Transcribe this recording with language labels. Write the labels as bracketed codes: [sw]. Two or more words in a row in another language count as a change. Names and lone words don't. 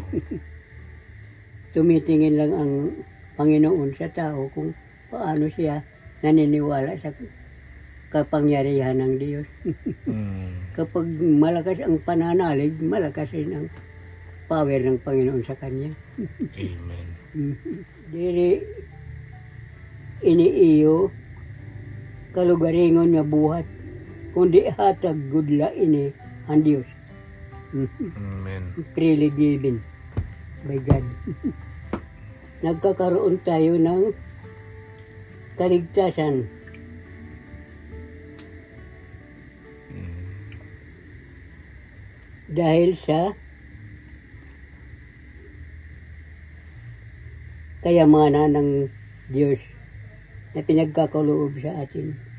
[tl] Tumitingin lang ang Panginoon sa tao kung paano siya naniniwala sa kapangyarihan ng Diyos. Kapag malakas ang pananalig, malakas rin ang power ng Panginoon sa kanya. Amen. [war] Dili iniiyo kalugaringon nga buhat, kundi hatag gudla ini ang Diyos. Amen. [en] Freely given by God. [tl] Nagkakaroon tayo ng kaligtasan. Dahil sa kayamanan ng Diyos na pinagkakaloob sa atin.